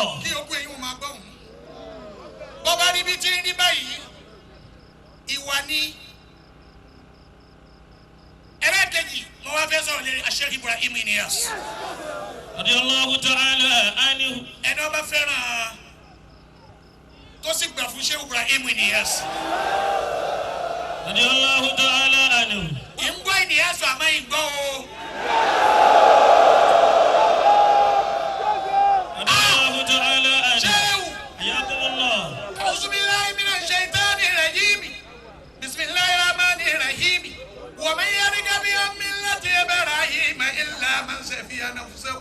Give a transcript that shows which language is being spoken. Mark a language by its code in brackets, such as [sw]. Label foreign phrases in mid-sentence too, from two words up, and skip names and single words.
[yo] kí okú eyín wọn máa gbọ́ òun. bọ́bá níbi tí ń rí báyìí ìwà ni ẹlẹ́kẹ̀jì mo wá fẹ́ sọ̀rọ̀ lérí Sheikh Ibrahim Inyas. [ar] رضي الله تعالى عنه. [yo] ẹni ọba fẹ́ràn tó sì gbà fún Sheikh Ibrahim Inyas. [ar] رضي الله تعالى عنه. [yo] ìgbọ́ Inyas àmọ́ ìgbọ́ o. [ar] رضي الله تعالى عنه. Sheikh. ayakumullah. أعوذ بالله من الشيطان الرجيم بسم الله الرحمن الرحيم ومن يرغب عن ملة إبراهيم إلا من سفي نفسه